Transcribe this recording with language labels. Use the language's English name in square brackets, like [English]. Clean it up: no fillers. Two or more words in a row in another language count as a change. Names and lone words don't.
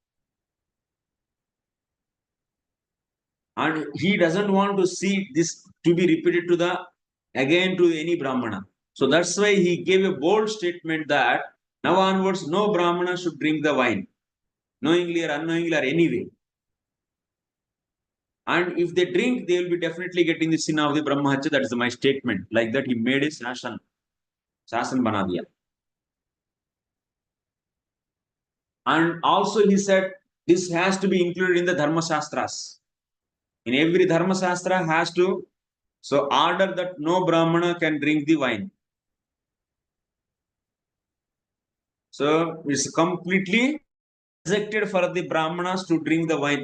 [English] And he doesn't want to see this to be repeated to any Brahmana. So that's why he gave a bold statement that now onwards, no Brahmana should drink the wine, knowingly or unknowingly or anyway. And if they drink, they will be definitely getting the sin of the Brahmahatya. That is my statement. Like that, he made a [Hindi] शासन बना दिया. [English] And also he said, this has to be included in the Dharma Shastras. In every Dharma Shastra has to order that no Brahmana can drink the wine. So it's completely rejected for the Brahmanas to drink the wine.